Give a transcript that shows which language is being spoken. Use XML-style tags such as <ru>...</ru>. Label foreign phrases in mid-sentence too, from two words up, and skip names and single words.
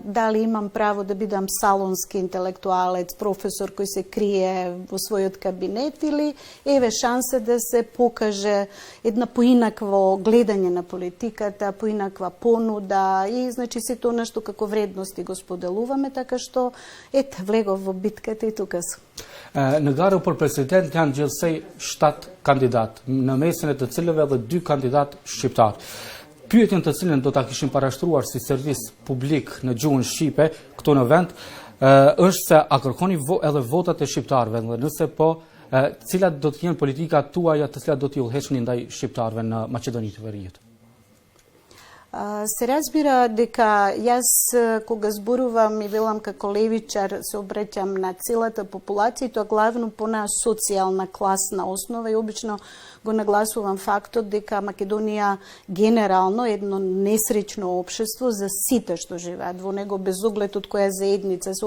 <mk>Дали имам право да бидам салонски интелектуалец, професор кој се крие во својот кабинет, или еве шанса да се покаже една поинакво гледање на политиката, поинаква понуда и значи сето нешто како вредности го споделуваме, така што ете влегов во битката и тука сум.</mk> <sq>Në garën për president janë gjithsej 7 kandidat, në mesin e të cilëve edhe 2 kandidat shqiptar. Pyetjen të cilën do ta kishim parashtruar si servis publik në gjuhën shqipe këtu në vend është se a kërkoni edhe votat e shqiptarëve, dhe nëse po, cilat do të jenë politikat tuaja të cilat do t'i udhëheqni ndaj shqiptarëve në Maqedoninë të Veriut?</sq> <mk>Се разбира дека јас кога зборувам и велам како левичар се обраќам на целата популација, тоа главно по на социјална класна основа и обично го нагласувам фактот дека Македонија генерално е едно несреќно општество за сите што живеат во него, без оглед од која заедница се.</mk>